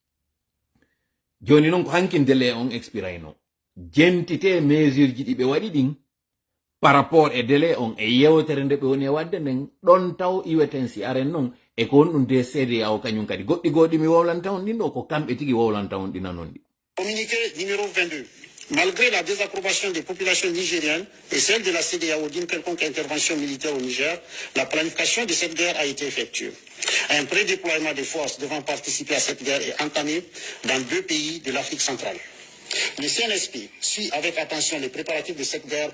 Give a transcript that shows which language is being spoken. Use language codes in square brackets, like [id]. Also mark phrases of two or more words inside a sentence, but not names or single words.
[ff] joni noon ko hankin délai on expirayno jentite mesure ji ɗi ɓe waɗi ɗin [fr] par rapport [ff] e délai on e yewtere nde ɓe woni e wadde nden ɗon taw iweten si aren noon e ko on ɗum de CEDEAO kañum kadi goɗɗi goɗɗi mi wowlanta on ɗin ɗo ko kamɓe tigi wowlanta on ɗina noon ɗi. [fr] Communiqué numéro 22. Malgré la désapprobation des populations nigériennes et celle de la CEDEAO d'une quelconque intervention militaire au Niger, la planification de cette guerre a été effectuée. Un prédéploiement des forces devant participer à cette guerre est entamé dans 2 pays de l'Afrique centrale. Le CNSP suit avec attention les préparatifs de cette guerre.